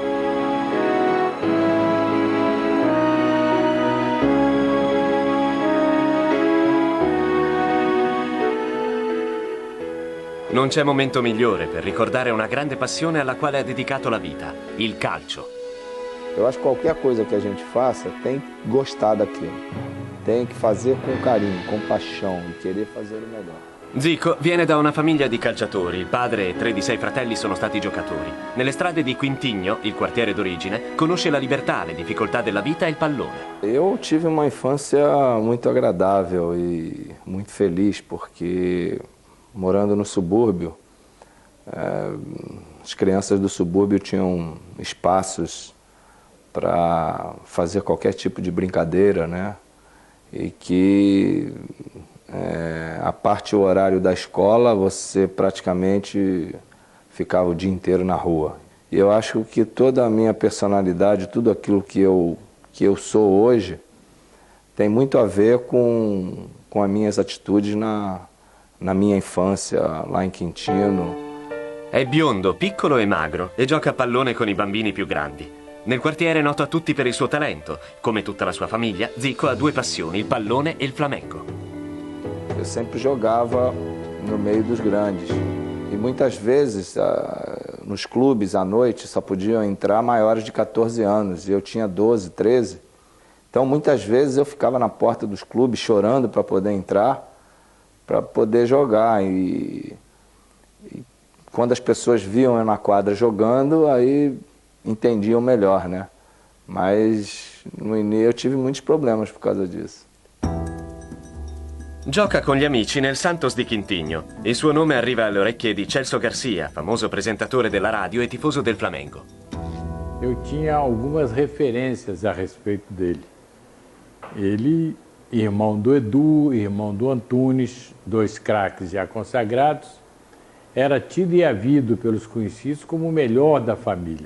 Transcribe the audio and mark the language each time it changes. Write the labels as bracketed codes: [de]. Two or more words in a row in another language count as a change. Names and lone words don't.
[it] Non c'è momento migliore per ricordare una grande passione alla quale ha dedicato la vita, il calcio. [pt] Eu acho que qualquer coisa que a gente faça tem que gostar daquilo. Tem que fazer com carinho, com paixão e querer fazer o melhor. [it] Zico viene da una famiglia di calciatori, il padre e 3 di 6 fratelli sono stati giocatori. Nelle strade di Quintinho, il quartiere d'origine, conosce la libertà, le difficoltà della vita e il pallone. [pt] Eu tive uma infância muito agradável e muito feliz, porque morando no subúrbio, as crianças do subúrbio tinham espaços para fazer qualquer tipo de brincadeira, né? E que a parte do horário da escola você praticamente ficava o dia inteiro na rua. E eu acho que toda a minha personalidade, tudo aquilo que eu sou hoje, tem muito a ver com as minhas atitudes na [it] mia infanzia, là in Quintino. È biondo, piccolo e magro e gioca a pallone con i bambini più grandi. Nel quartiere è noto a tutti per il suo talento. Come tutta la sua famiglia, Zico ha 2 passioni, il pallone e il flamenco. [pt] Eu sempre jogava no meio dos grandes. E muitas vezes, nos clubes, à noite, só podiam entrar maiores de 14 anos. E eu tinha 12, 13. Então, muitas vezes, eu ficava na porta dos clubes chorando para poder entrar, para poder jogar. E quando as pessoas viam eu na quadra jogando, aí entendiam melhor, né? Mas no início eu tive muitos problemas por causa disso. [it] Gioca con gli amici nel Santos di Quintinho. Il suo nome arriva alle orecchie di Celso Garcia, famoso presentatore della radio e tifoso del Flamengo. [pt] Eu tinha algumas referências a respeito dele. Ele, irmão do Edu, irmão do Antunes, dois craques já consagrados, era tido e havido pelos conhecidos como o melhor da família.